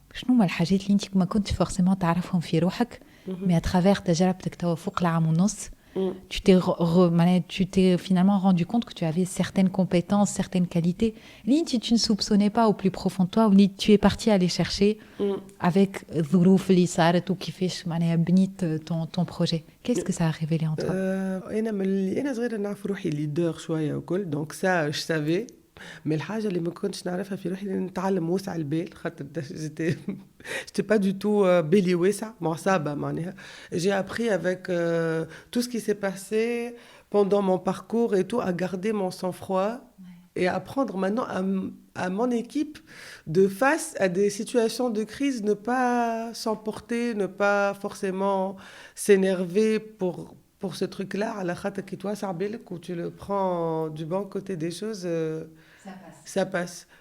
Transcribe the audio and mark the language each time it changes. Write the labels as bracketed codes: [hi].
[ar] شنو هما الحاجات اللي انت ما [fr] كنت forcément [ar] تعرفهم في روحك [fr] mais à travers [ar] تجربتك توا فوق العام ونص [fr] tu t'es finalement rendu compte que tu avais certaines compétences, certaines qualités que tu ne soupçonnais pas au plus profond de toi ou tu es parti aller chercher avec [ar] الظروف اللي صارت وكيفاش معناها بنيت [fr] ton projet. Qu'est-ce que ça a révélé en toi? [ar] أنا صغيرة نعرف روحي ليدر شوية وكل [fr] donc ça je savais. Mais [ar] الحاجة اللي ما كنتش نعرفها في روحي نتعلم وسع البال خاطر [fr] j'étais pas du tout [ar] بالي واسع معصبة معناها. [fr] J'ai appris avec tout ce qui s'est passé pendant mon parcours et tout à garder mon sang-froid et à apprendre maintenant à mon équipe de face à des situations de crise ne pas s'emporter, ne pas forcément s'énerver pour ce truc-là, à la khata qui toi ça où tu le prends du bon côté des choses. Ça passe.